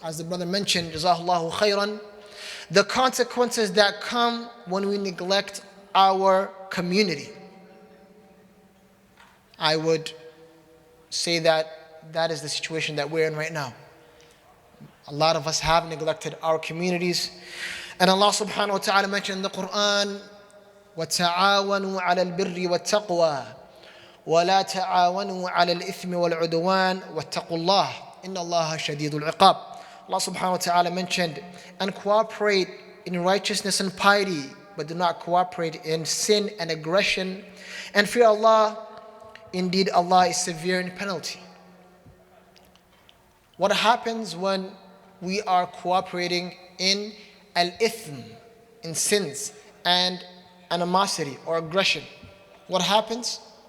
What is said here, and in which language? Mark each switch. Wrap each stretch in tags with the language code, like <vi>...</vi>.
<en>As the brother mentioned, Jazakallahu khairan, the consequences that come when we neglect our community. I would say that is the situation that we're in right now. A lot of us have neglected our communities. And Allah subhanahu wa ta'ala mentioned in the Quran,</en> <ar>وَتَعَاوَنُوا عَلَى الْبِرِّ وَالتَّقْوَى وَلَا تَعَاوَنُوا عَلَى الْإِثْمِ وَالْعُدْوَانِ وَاتَّقُوا اللَّهَ إِنَّ اللَّهَ شَدِيدُ الْعِقَابِ.</ar> <en>Allah subhanahu wa ta'ala mentioned, and cooperate in righteousness and piety, but do not cooperate in sin and aggression. And fear Allah, indeed Allah is severe in penalty. What happens when we are cooperating in al-ithm, in sins and animosity or aggression? What happens?</en>